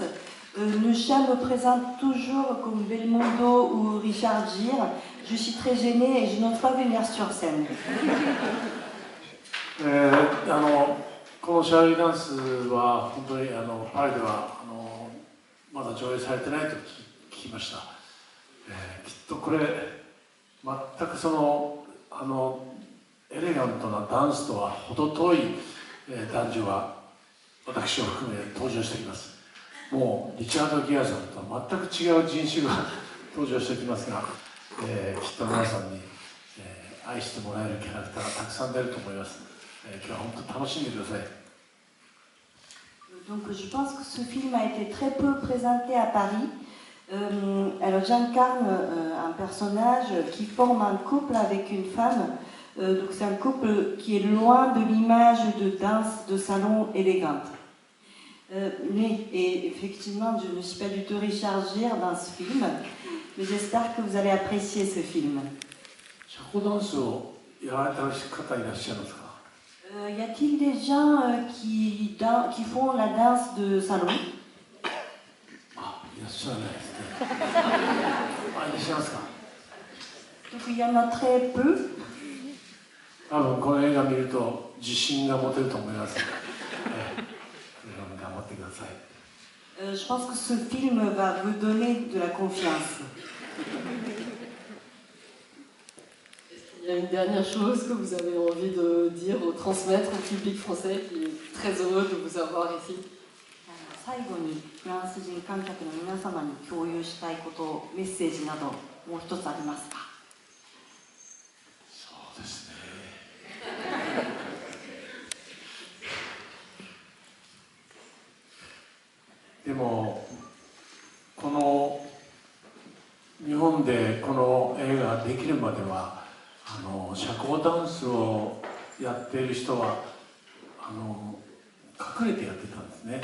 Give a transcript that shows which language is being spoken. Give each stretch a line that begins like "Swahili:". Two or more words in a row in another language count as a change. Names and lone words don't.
French: Le chat me présente toujours comme Belmondo ou Richard Gere. Je suis très gênée et je n'ose pas venir sur scène.
Japanese: このシャーリーダンスは本当にパリではまだ上映されてないと聞きました。きっとこれ全くエレガントなダンスとは程遠い男女が私を含め登場してきます。もうリチャード・ギアさんとは全く違う人種が登場してきますが、きっと皆さんに、愛してもらえるキャラクターがたくさん出ると思います。今日は本当に楽しんでください。
French: Donc je pense que ce film a été très peu présenté à Paris. Alors j'incarne un personnage qui forme un couple avec une femme. Donc c'est un couple qui est loin de l'image de danse de salon élégante. Et effectivement, je ne suis pas du tout Richard Gere dans ce film, mais j'espère que vous allez apprécier ce film.
Japanese: 社交ダンスをやられた方いらっしゃるんですか？
French: Y a-t-il des gens qui font la danse de salon?
Japanese: あ、いらっしゃらないですね。あ、いらっしゃいますか？
French: Donc il y en a très peu.
Japanese: 多分この映画見ると自信が持てると思います。頑張ってください。
French: Je pense que ce film va vous donner de la confiance. Il y a une dernière chose que vous avez envie de dire ou transmettre au public français qui est très heureux de vous avoir ici.
Japanese: 最後にフランス人観客の皆様に共有したいこと、メッセージなどもう一つありますか？そうですね。でもこの日本でこの映画ができるまでは社交ダンスをやっている人は隠れてやってたんですね。